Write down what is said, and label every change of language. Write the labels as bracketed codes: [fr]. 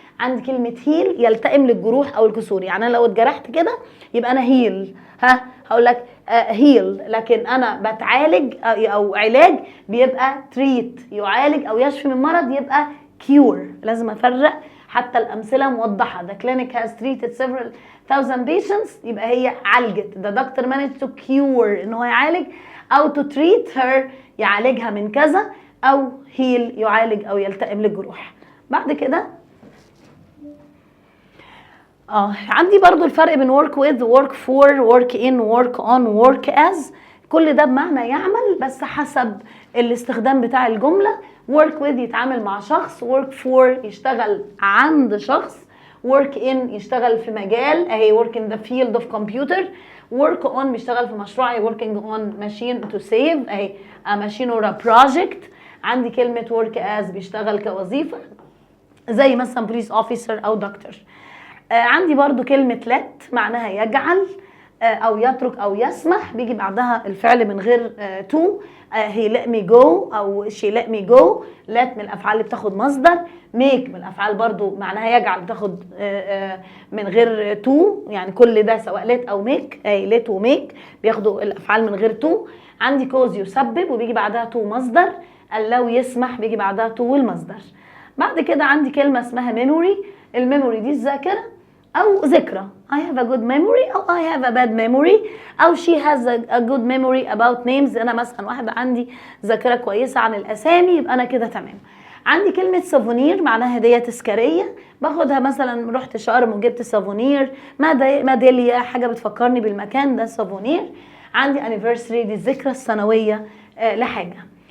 [ar] عندي كلمة هيل يلتئم للجروح او الكسور، يعني انا لو اتجرحت كده يبقى انا هيل، هقول لك هيل، لكن انا بتعالج او علاج بيبقى تريت يعالج او يشفي من مرض، يبقى كيور. لازم افرق حتى الأمثلة موضحة. [en] The clinic has treated several thousand patients، [ar] يبقى هي عالجت. [en] The doctor managed to cure، [ar] إن هو يعالج، أو [en] to treat her [ar] يعالجها من كذا، أو heal يعالج أو يلتئم للجروح. بعد كده عندي برضو الفرق بين [en] work with، work for، work in، work on، work as. [ar] كل ده بمعنى يعمل، بس حسب الاستخدام بتاع الجملة. [en] work with [ar] يتعامل مع شخص، [en] work for [ar] يشتغل عند شخص، [en] work in [ar] يشتغل في مجال، اهي [en] work in the field of computer. work on [ar] بيشتغل في مشروع، [en] working on machine to save، [ar] اهي [en] a machine or a project. [ar] عندي كلمة work as بيشتغل كوظيفة، زي مثلا police officer أو دكتور. عندي برضو كلمة let معناها يجعل أو يترك أو يسمح، بيجي بعدها الفعل من غير to. [en] he let me go [ar] أو [en] she let me go. [ar] let من الأفعال اللي بتاخد مصدر. make من الأفعال برضو معناها يجعل، بتاخد من غير to، يعني كل ده سواء let أو make، let و make بياخدوا الأفعال من غير to. عندي cause يسبب وبيجي بعدها to مصدر. allow يسمح بيجي بعدها to والمصدر. بعد كده عندي كلمة اسمها memory. الميموري دي الذاكرة أو ذكرى. [en] I have a good memory [ar] أو [en] I have a bad memory أو she has a good memory about names. [ar] أنا مثلا واحدة عندي ذاكرة كويسة عن الأسامي، يبقى أنا كده تمام. عندي كلمة سافونير معناها هدية تذكارية، باخدها مثلا رحت شرم وجبت سافونير، ميدالية، حاجة بتفكرني بالمكان ده سافونير. عندي anniversary دي الذكرى السنوية لحاجة.